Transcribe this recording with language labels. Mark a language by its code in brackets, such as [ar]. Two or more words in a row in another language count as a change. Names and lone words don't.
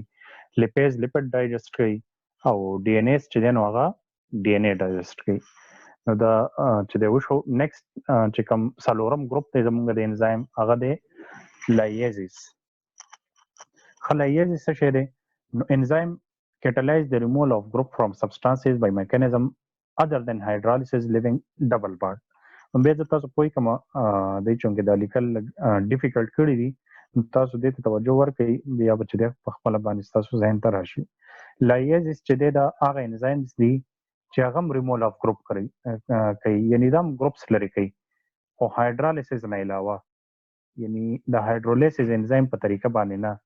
[en] lipase lipid digest [ps] کوي او ډي ان ایز چې دی نو هغه [en] DNA digest [ps] کوي. نو دا چې دی وشو. نیکست چې کوم څلورم ګروپ دی زموږ د انزایم هغه دی لاییزز. لاییزز څه شی دی؟ [en] نو انزایم catalyze the removal of group from substances by mechanism other than hydrolysis leaving double bond. [ps] بیا زه تاسو پوه کوم د چونګې د لیکل ډیفیکلټ کړي دي، تاسو دې ته توجه ورکړئ بیا به چې دی په خپله باندې ستاسو ذهن ته راشي. لاییزز چې دی دا هغه انزایمز دي چې هغه هم [en] remove of group [ps] کوي، یعنې دا هم ګروپس لرې کوي خو هایدرالیسز نه علاوه، یعنې د هایدرولیسز انزایم په طریقه باندې نه.